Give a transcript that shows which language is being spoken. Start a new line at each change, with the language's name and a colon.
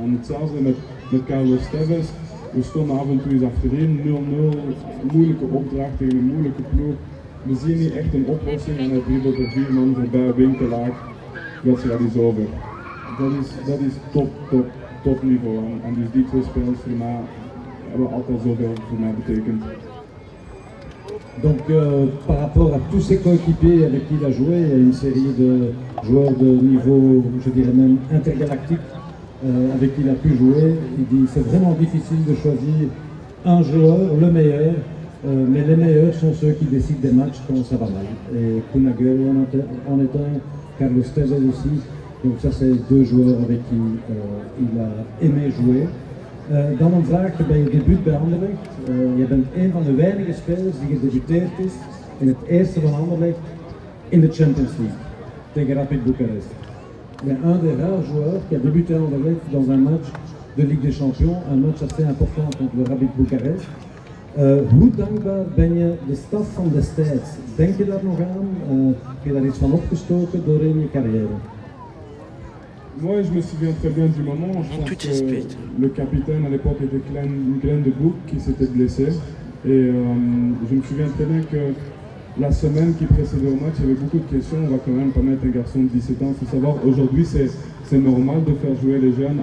Dutch: En hetzelfde met Carlos Tevez, we stonden af en toe eens achterin, 0-0, moeilijke opdracht tegen een moeilijke ploeg. We zien niet echt een oplossing en hij dribbelt er 4 man voorbij, Winkelaar, wedstrijd is over. Dat is top niveau en dus die twee spelers voor mij hebben altijd zoveel voor mij betekend.
French: Donc par rapport à tous ses coéquipiers avec qui il a joué, il y a une série de joueurs de niveau, je dirais même intergalactique, avec qui il a pu jouer. Il dit c'est vraiment difficile de choisir un joueur, le meilleur, mais les meilleurs sont ceux qui décident des matchs quand ça va mal. Et Kun Aguero en est un, Carlos Tevez aussi. Donc ça c'est 2 joueurs avec qui il a aimé jouer.
Dutch: Dan een vraag bij je debuut bij Anderlecht. Je bent een van de weinige spelers die gedebuteerd is in het eerste van Anderlecht in de Champions League tegen Rapid Bucarest.
French: Il est un des rares joueurs qui a débuté à Anderlecht dans un match de Ligue des Champions, un match assez important contre le Rapid Bucarest.
Dutch: Hoe dankbaar ben je de staf van destijds? Denk je daar nog aan? Heb je daar iets van opgestoken doorheen je carrière?
French: Moi, je me souviens très bien du moment. Je pense que le capitaine à l'époque était Glenn de Boek qui s'était blessé. Et je me souviens très bien que la semaine qui précédait au match, il y avait beaucoup de questions. On va quand même pas mettre un garçon de 17 ans. Il faut savoir, aujourd'hui, c'est normal de faire jouer les jeunes.